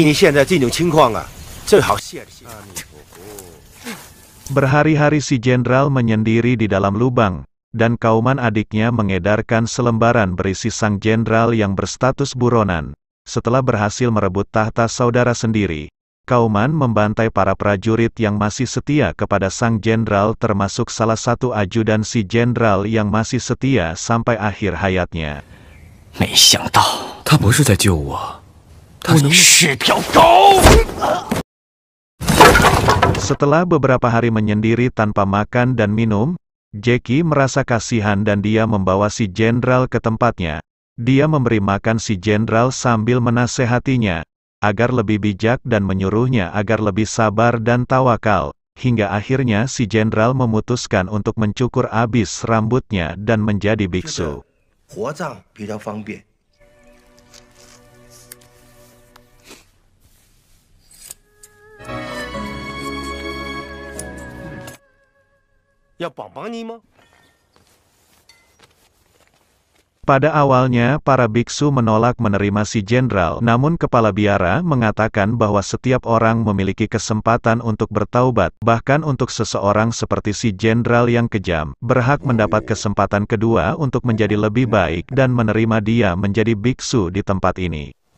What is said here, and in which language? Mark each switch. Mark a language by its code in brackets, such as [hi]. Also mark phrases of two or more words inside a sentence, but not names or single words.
[id] Berhari-hari si jenderal menyendiri di dalam lubang, dan Kauman adiknya mengedarkan selembaran berisi sang jenderal yang berstatus buronan. Setelah berhasil merebut tahta saudara sendiri, Kauman membantai para prajurit yang masih setia kepada sang jenderal, termasuk salah satu ajudan si jenderal yang masih setia sampai akhir hayatnya. [zh] 没想到他不是在救我，他是条狗。 [id] Setelah beberapa hari menyendiri tanpa makan dan minum, Jackie merasa kasihan dan dia membawa si jenderal ke tempatnya. Dia memberi makan si jenderal sambil menasehatinya agar lebih bijak dan menyuruhnya agar lebih sabar dan tawakal, hingga akhirnya si jenderal memutuskan untuk mencukur habis rambutnya dan menjadi biksu. [zh] 火葬比较方便。要帮帮你吗？ [id] Pada awalnya, para biksu menolak menerima si jenderal, namun kepala biara mengatakan bahwa setiap orang memiliki kesempatan untuk bertaubat, bahkan untuk seseorang seperti si jenderal yang kejam, berhak mendapat kesempatan kedua untuk menjadi lebih baik dan menerima dia menjadi biksu di tempat ini.